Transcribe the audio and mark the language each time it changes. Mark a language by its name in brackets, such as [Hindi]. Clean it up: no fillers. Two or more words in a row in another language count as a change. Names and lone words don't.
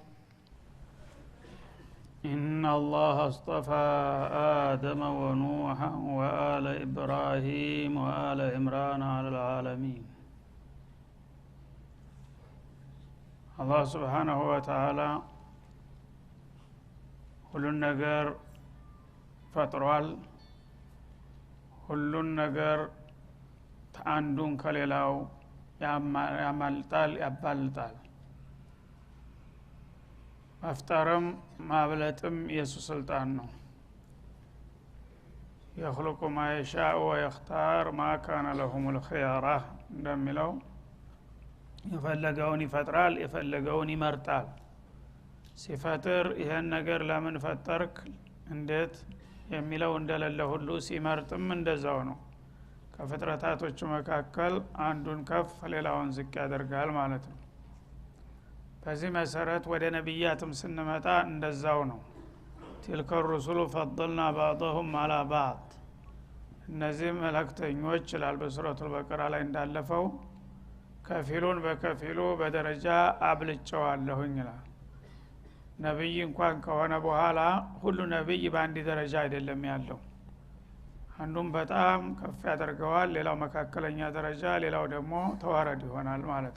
[Arabic] إن الله اصطفى آدم ونوحا وآل إبراهيم وآل عمران على العالمين الله سبحانه وتعالى [Amharic] ሁሉን ነገር ፈጥሯል ሁሉን ነገር አንዱን ከሌላው ያማልጣል ያባልጣል መፍጠርም ማብለጥም የሱ ስልጣን ነው [Arabic] يخلق ما يشاء ويختار ما كان لهم الخيارة [Amharic] እንደሚለው የፈለገውን ይፈጥራል የፈለገውን ይመርጣል ሲፈጥር ይሄን ነገር ለምን ፈጠርክ እንዴት የሚለው እንደሌለ ሁሉ ሲመርጥም እንደዛው ነው ከፍጥረታቶቹ መካከል አንዱን ከፍ ሌላውን ዝቅ ያደርጋል ማለት ነው በዚህ መሰረት ወደ ነብያትም ስንመጣ እንደዛው ነው [Arabic] تلك الرسل فضلنا بعضهم على بعض [Amharic] እነዚህ መልእክተኞች ይላል በሱረቱል በቀራ ላይ እንዳለፈው ከፊሉን በከፊሉ በደረጃ አብልጨዋለሁኝ ይላል ነብይ እንኳን ከሆነ በኋላ ሁሉ ነብይ በአንድ ደረጃ አይደለም ያለው አንዱም በጣም ከፍ ያደርገዋል ሌላው መካከለኛ ደረጃ ሌላው ደግሞ ተዋረድ ይሆናል ማለት